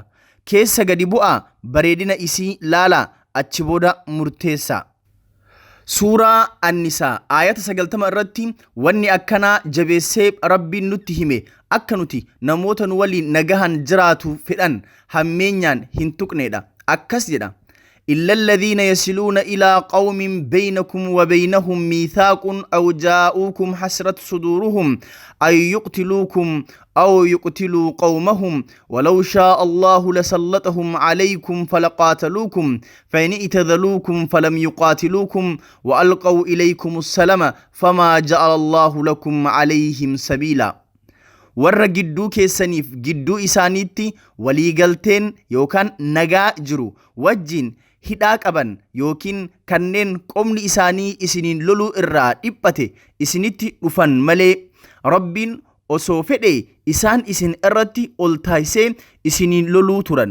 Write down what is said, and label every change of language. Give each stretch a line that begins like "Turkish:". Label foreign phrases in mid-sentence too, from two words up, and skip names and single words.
Oromo: Keessa gadi bu'aa bareedina isii laalaa achi booda murteessaa. Suuraa Annisaa ayata 90 irratti wanni akkanaa jabeessee rabbiin nutti hime akka nuti namoota nu waliin nagahan jiraatu fedhan hammeenyaan hin tuqnedha. Akkas jedha:
Arabic: إلا الذين يصلون إلى قوم بينكم وبينهم ميثاق أو جاءوكم حسرت صدورهم أن يقتلوكم أو يقتلوا قومهم ولو شاء الله لسلطهم عليكم فلقاتلوكم فإن اعتزلوكم فلم يقاتلوكم وألقوا إليكم السلام فما جعل الله لكم عليهم سبيلا.
Oromo: warra gidduu keessaniif gidduu isaaniitti waliigalteen yookaan nagaa jiru wajjin hidhaa qaban yookiin kanneen qomni isaanii isiniin loluu irraa dhiphate isinitti dhufan malee rabbiin osoo fedhe isaan isin irratti ol taasisee isiniin loluu turan.